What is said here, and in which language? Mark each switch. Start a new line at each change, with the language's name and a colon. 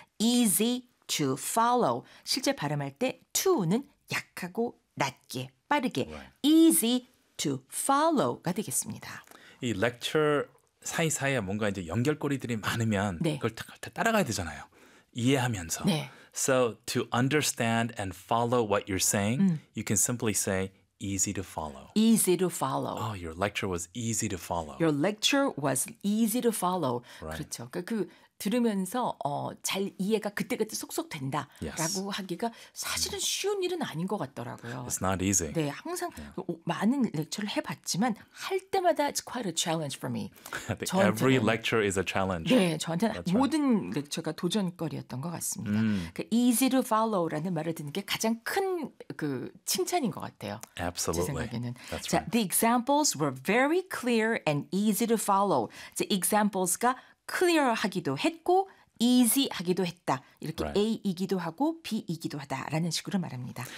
English: Easy to follow.
Korean: 실제 발음할 때 to는 약하고 낮게 빠르게
English: right. easy to follow
Korean: 가 되겠습니다. 이 lecture 사이사이에 뭔가 이제 연결고리들이 많으면 네. 그걸 다 따라가야 되잖아요. 이해하면서. 네.
English: So to understand and follow what you're saying, you can simply say easy to follow. Easy to follow. Oh, your lecture was easy to follow. Your lecture was easy to follow. Right.
Korean: 그렇죠. 그러니까 그 들으면서 잘 이해가 그때그때 속속 된다라고
English: yes.
Korean: 하기가 사실은 쉬운 일은 아닌 것 같더라고요.
English: It's not easy.
Korean: 네, 항상 yeah. 많은 렉처를 해봤지만 할 때마다
English: it's quite a challenge for me. Every lecture is a challenge.
Korean: 네, 저한테는
English: That's
Korean: 모든
English: right.
Korean: 렉처가 도전거리였던 것 같습니다.
English: Easy to follow
Korean: 라는 말을 듣는 게 가장 큰 그 칭찬인 것 같아요.
English: Absolutely.
Korean: 제 생각에는.
English: That's
Korean: 자,
English: right. The examples were very clear and easy to follow. The examples
Korean: 가 clear하기도 했고 easy하기도 했다. 이렇게 right. A이기도 하고 B이기도 하다라는 식으로 말합니다.